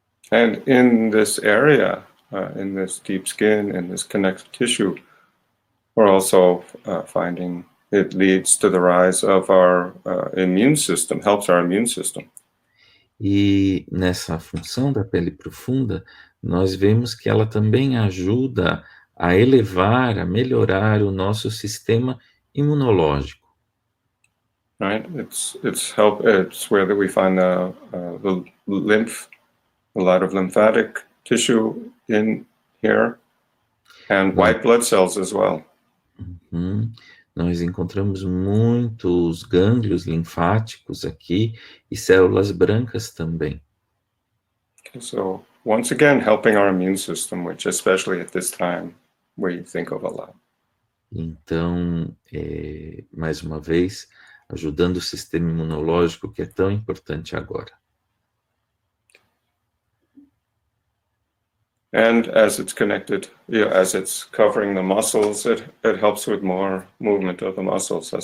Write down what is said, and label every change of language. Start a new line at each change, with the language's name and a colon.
English: And in this area, in this deep skin, in this connective tissue, we're also finding it leads to the rise of our immune system, helps our immune system.
Portuguese: E nessa função da pele profunda, nós vemos que ela também ajuda a elevar, a melhorar o nosso sistema imunológico.
English: Right? It's where that we find the lymph, a lot of lymphatic tissue in here, and white blood cells as well.
Portuguese: Nós encontramos muitos gânglios linfáticos aqui e células brancas também.
English: So once again, helping our immune system, which especially at this time we think of a lot.
Portuguese: Então, mais uma vez, ajudando o sistema imunológico que é tão importante agora.
English: And as it's connected, as it's covering the muscles, it helps with more movement of the muscles.